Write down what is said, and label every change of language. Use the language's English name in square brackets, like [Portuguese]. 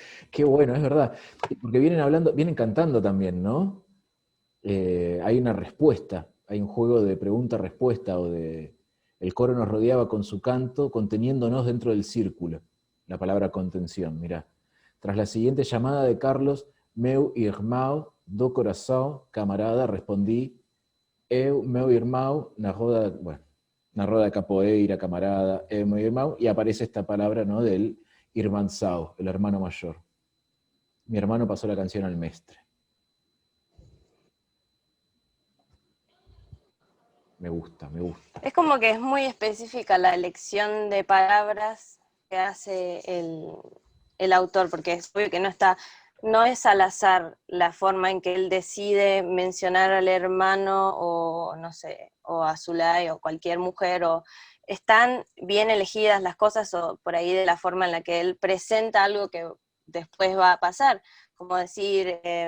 [Spanish] Qué bueno, es verdad. Porque vienen cantando también, ¿no? Hay una respuesta, hay un juego de pregunta-respuesta, el coro nos rodeaba con su canto, conteniéndonos dentro del círculo. La palabra contención, mirá. Tras la siguiente llamada de Carlos, [Portuguese] meu irmão do coração, camarada, [Spanish] respondí, [Portuguese] eu, meu irmão, na roda de capoeira, camarada, eu, meu irmão, [Spanish] y aparece esta palabra, ¿no?, del irmãozão, el hermano mayor. Mi hermano pasó la canción al mestre. Me gusta, me gusta. Es como que es muy específica la elección de palabras que hace el autor, porque es obvio que no es al azar la forma en que él decide mencionar al hermano o, no sé, o a Zulay o cualquier mujer, o están bien elegidas las cosas, o por ahí de la forma en la que él presenta algo que después va a pasar, como decir,